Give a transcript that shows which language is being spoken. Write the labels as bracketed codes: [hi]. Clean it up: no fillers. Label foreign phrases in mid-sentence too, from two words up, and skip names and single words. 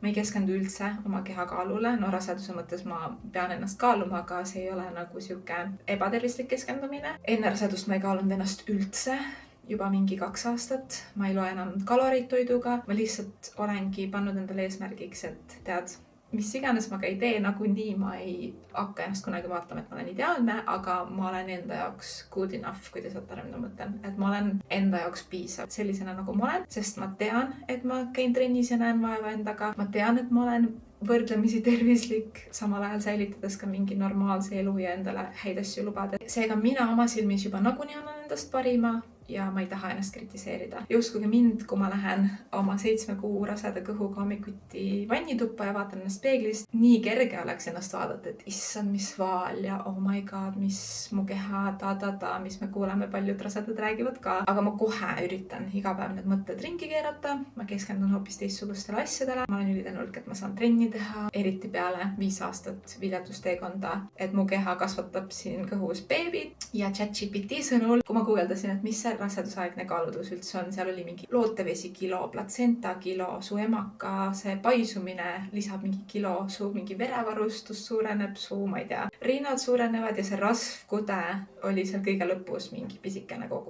[et] Ma ei keskendu üldse oma kehakaalule. Raseduse mõttes ma pean ennast kaaluma, aga see ei ole nagu siuke ebatervislik keskendumine. Enne rasedust ma ei kaalunud ennast üldse. Juba mingi 2 aastat. Ma ei loe enam kaloreid toiduga. Ma lihtsalt olengi pannud endale eesmärgiks, et tead, mis iganes ma ka ei tee, nagunii ma ei hakka ennast kunagi vaatama, et ma olen ideaalne, aga ma olen enda jaoks [en] good enough, [et] kui te saate aru, mida ma mõtlen. Et ma olen enda jaoks piisav sellisena, nagu ma olen, sest ma tean, et ma käin trennis ja näen vaeva endaga. Ma tean, et ma olen võrdlemisi tervislik, samal ajal säilitades ka mingi normaalse elu ja endale häid asju lubada. Seega mina oma silmis juba nagunii annan endast parima ja ma ei taha ennast kritiseerida. Ja uskuge mind, kui ma lähen oma 7 kuu raseda kõhuga hommikuti vannituppa ja vaatan ennast peeglist, nii kerge oleks ennast vaadata, et issand, mis vaal ja [en] oh my god, [et] mis mu keha, mis me kuuleme, paljud rasedad räägivad ka. Aga ma kohe üritan iga päev need mõtted ringi keerata, ma keskendun hoopis teistsugustele asjadele. Ma olen ülitänulik, et ma saan trenni teha, eriti peale 5 aastat viljadusteekonda, et mu keha kasvatab siin kõhus beebit ja ChatGPT sõnul, kui ma guugeldasin, et mis see rasedusaegne kaalutõus üldse on, seal oli mingi lootevesi kilo, platsenta kilo, su emaka, see paisumine lisab mingi kilo, su mingi verevarustus suureneb, su, ma ei tea, rinnad suurenevad ja see rasvkude oli seal kõige lõpus mingi pisikene kogu.